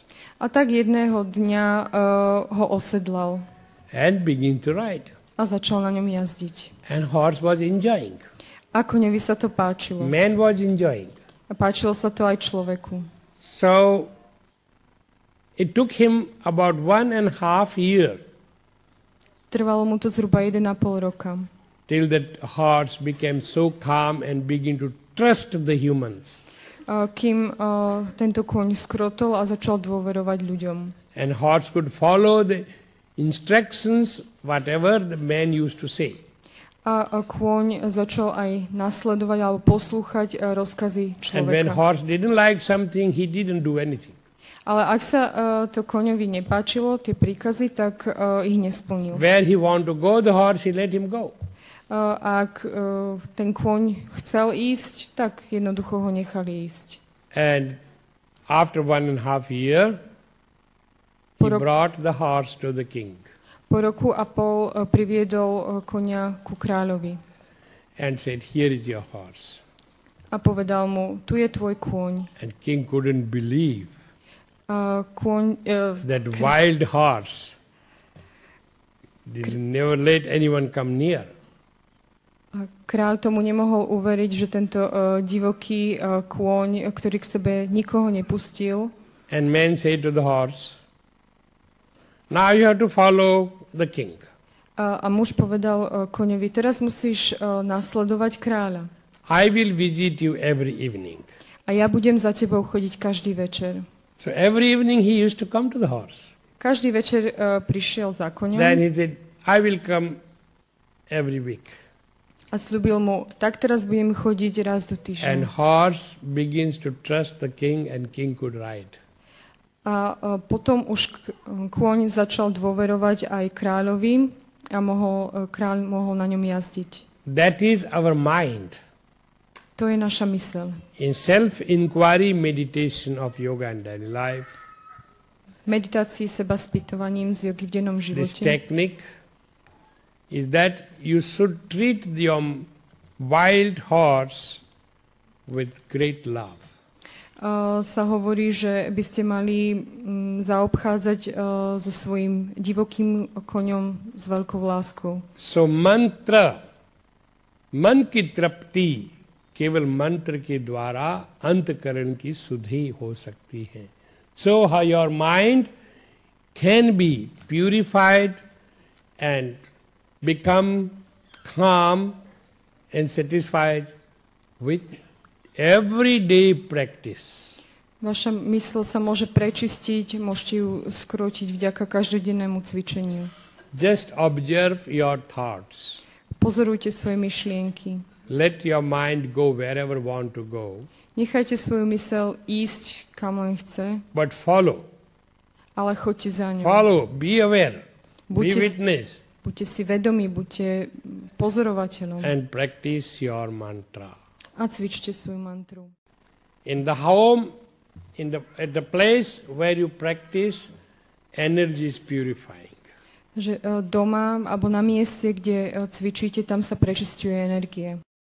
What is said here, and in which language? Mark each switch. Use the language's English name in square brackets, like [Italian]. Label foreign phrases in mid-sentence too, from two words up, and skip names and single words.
[Slovak] A tak jedného dňa ho osedlal. [English] And began to ride. [Slovak] A začal na ňom jazdiť. [English] And horse was enjoying. [Slovak] A koňovi sa to páčilo. [English] Man was enjoying. [Slovak] A páčilo sa to aj človeku. [English] So, it took him about 1.5 years. [Slovak] Trvalo mu to zhruba 1,5 roka. [English] Till that horse became so calm and began to trust the humans. [Slovak] Kým tento kôň skrotol a začal dôverovať ľuďom. [English] And horse could follow the instructions, whatever the man used to say. [Slovak] A kôň začal aj nasledovať alebo poslúchať rozkazy človeka. [English] And when horse didn't like something, he didn't do anything. [Slovak] Ale ak sa to koňovi nepáčilo, tie príkazy, tak ich nesplnil. [English] Where he wanted to go, the horse, he let him go. [Slovak] Ak ten kôň chcel ísť, tak jednoducho ho nechali ísť. [English] And after 1.5 years, he brought the horse to the king. [Slovak] Po roku a pol priviedol koňa ku kráľovi. [English] And said, here is your horse. [Slovak] A povedal mu, tu je tvoj kôň. [English] And king couldn't believe that wild horse never let anyone come near. [Slovak] A kráľ tomu nemohol uveriť, že tento divoký kôň, ktorý k sebe nikoho nepustil, [English] And men say to the horse, now you have to follow the king. [Slovak] A muž povedal koňovi, teraz musíš nasledovať kráľa. [English] I will visit you every evening. [Slovak] A ja budem za tebou chodiť každý večer. [English] So every evening he used to come to the horse. [Slovak] Každý večer prišiel za koňom. [English] Then he said, I will come every week. [Slovak] A sľúbil mu, tak teraz budem chodiť raz do týždňa. [English] And horse begins to trust the king and king could ride. [Slovak] A potom už kôň začal dôverovať aj kráľovi a kráľ mohol na ňom jazdiť. [English] That is our mind. [Slovak] To je naša myseľ. [English] In self-inquiry meditation of yoga and daily life, [Slovak] Meditácii seba spýtovaním z jogy v dennom [English] this [Slovak] živote. [English] technique is that you should treat your wild horse with great love. [Slovak] Sa hovorí, že by ste mali zaobchádzať so svojím divokým koňom s veľkou láskou. [English] So mantra, [Hindi] मन की तृप्ति केवल मंत्र के द्वारा अंतकरण की शुद्धि हो सकती है. [English] So how your mind can be purified and become calm and satisfied with everyday practice. [Slovak] Vaša mysl sa môže prečistiť, môžete ju skrotiť vďaka každodennému cvičeniu. [English] Just observe your thoughts. [Slovak] Pozorujte svoje myšlienky. [English] Let your mind go wherever want to go. [Slovak] Nechajte svoju mysel ísť, kam len chce, [English] But follow. [Slovak] ale choďte za ňou. [English] Follow. Be aware. Be [Slovak] Buďte, [English] witness. [Slovak] buďte si vedomí, buďte pozorovateľom [English] And practice your mantra. [Slovak] a cvičte svoju mantru. [English] In the home, at the place where you practice, energy is purifying. [Slovak] Že doma alebo na mieste, kde cvičíte, tam sa prečisťuje energie.